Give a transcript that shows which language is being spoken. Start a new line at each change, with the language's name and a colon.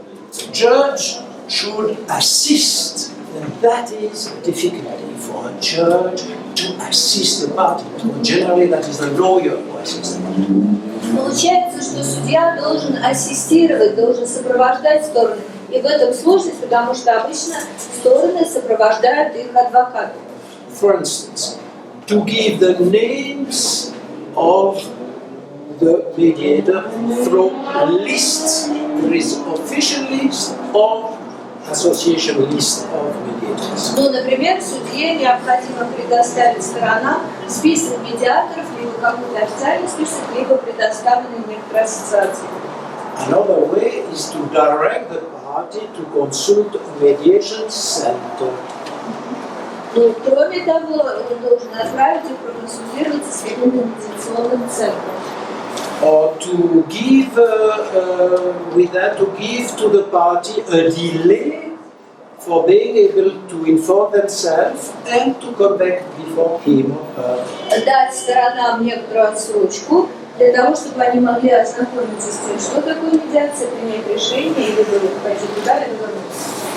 English: The judge should assist, and that is a difficulty for a judge to assist the party. Generally, that is the lawyer who assists the party.
Russian: Получается, что судья должен ассистировать, должен сопровождать стороны. И в этом сложность, потому что обычно стороны сопровождают их адвокаты.
English: For instance, to give the names of the mediator through lists. There is official list or association list of mediators.
Russian: Ну, например, судье необходимо предоставить сторонам список медиаторов, либо какой-то официальный список, либо предоставленный некоторой ассоциации.
English: Another way is to direct the party to consult a mediation center.
Russian: Ну, кроме того, он должен отправить и проконсультироваться с каким-то медиационным центром.
English: Or to give, with that, to give to the party a delay for being able to inform themselves and to come back before him or her.
Russian: Дать сторонам некоторую отсрочку для того, чтобы они могли ознакомиться с тем, что такое медиация, принять решение и либо пойти туда, либо вернуться.